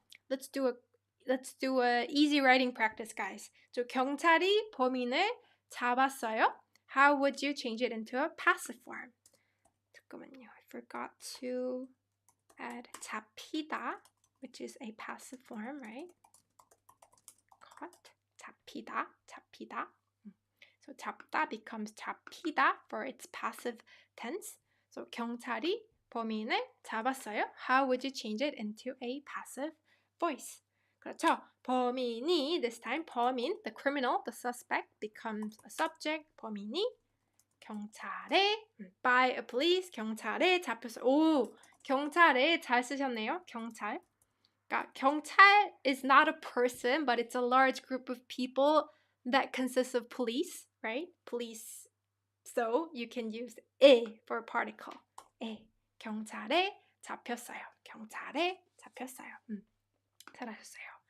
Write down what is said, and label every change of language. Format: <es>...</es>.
<en>Let's do a easy writing practice, guys.</en> <ko>So 경찰이 범인을 잡았어요.</ko> <en>How would you change it into a passive form?</en> <ko>잠깐만요.</ko> <en>I forgot to add 잡히다, which is a passive form, right? Caught. 잡히다. So 잡다 becomes 잡히다 for its passive tense.</en> <ko>So 경찰이 범인을 잡았어요.</ko> <en>How would you change it into a passive voice?</en> <ko>그렇죠. 범인이,</ko> <en>this time 범인, the criminal, the suspect becomes a subject.</en> <ko>범인이 경찰에</ko> <en>by a police,</en> <ko>경찰에 잡혔어요. 오, 경찰에 잘 쓰셨네요. 경찰.</ko> <en>그러니까 경찰 is not a person, but it's a large group of people that consists of police, right? Police. So you can use a for a particle.</en> <ko>경찰에 잡혔어요. 경찰에 잡혔어요. 잘하셨어요.</ko>